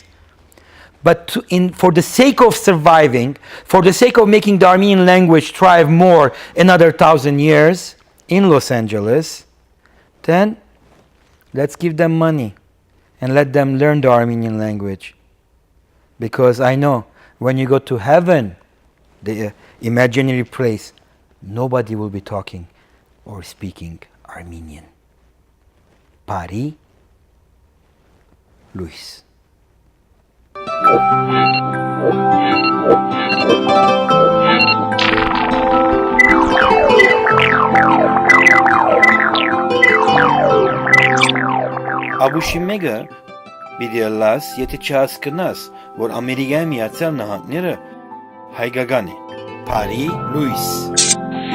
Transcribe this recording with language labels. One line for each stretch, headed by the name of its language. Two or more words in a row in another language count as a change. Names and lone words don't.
English: But for the sake of surviving, for the sake of making the Armenian language thrive more another 1,000 years in Los Angeles, then let's give them money and let them learn the Armenian language. Because I know when you go to heaven, the imaginary place, nobody will be talking or speaking Armenian.
Armenian: Բարի լույս. Աբուշիմեգը պիտի լաս, եթե չհասկնաս, որ Ամերիկայի Միացյալ Նահանգները հայկական է։ Բարի լույս.